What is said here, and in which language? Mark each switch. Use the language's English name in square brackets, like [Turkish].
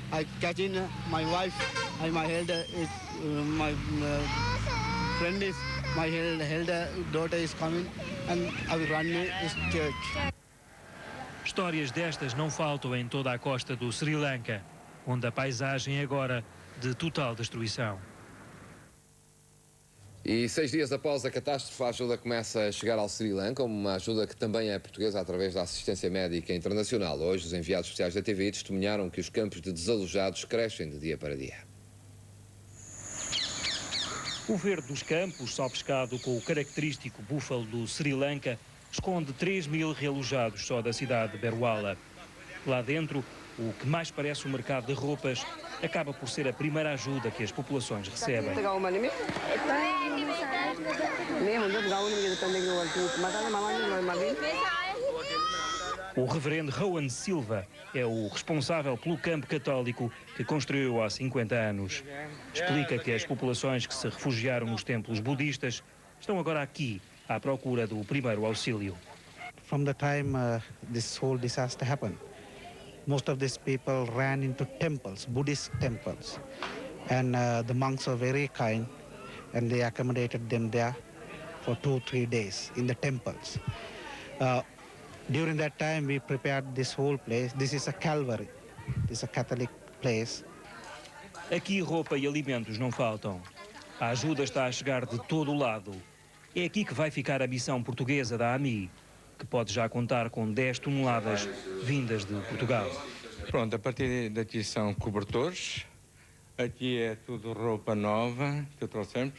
[English] I catch in my wife and my elder. My friend is my elder daughter is coming, and I will run this church. [Portuguese] Histórias destas não faltam em toda a costa do Sri Lanka, onde a paisagem é agora de total destruição. E 6 dias após a catástrofe, a ajuda começa a chegar ao Sri Lanka, uma ajuda que também é portuguesa através da assistência médica internacional. Hoje, os enviados especiais da TVI testemunharam que os campos de desalojados crescem de dia para dia. O verde dos campos, só pescado com o característico búfalo do Sri Lanka, esconde 3.000 realojados só da cidade de Berwala. Lá dentro, o que mais parece um mercado de roupas acaba por ser a primeira ajuda que as populações recebem. O reverendo Rowan Silva é o responsável pelo campo católico que construiu há 50 anos. Explica que as populações que se refugiaram nos templos budistas estão agora aqui à procura do primeiro auxílio. [English] From the time this whole disaster happened, most of these people ran into temples, Buddhist temples, and the monks were very kind, and they accommodated them there for 2-3 days in the temples. During that time, we prepared this whole place. This is a Calvary. This is a Catholic place. [Portuguese] Aqui roupa e alimentos não faltam. A ajuda está a chegar de todo o lado. É aqui que vai ficar a missão portuguesa da AMI, que pode já contar com 10 toneladas vindas de Portugal. Pronto, a partir daqui são cobertores. Aqui é tudo roupa nova que trouxemos.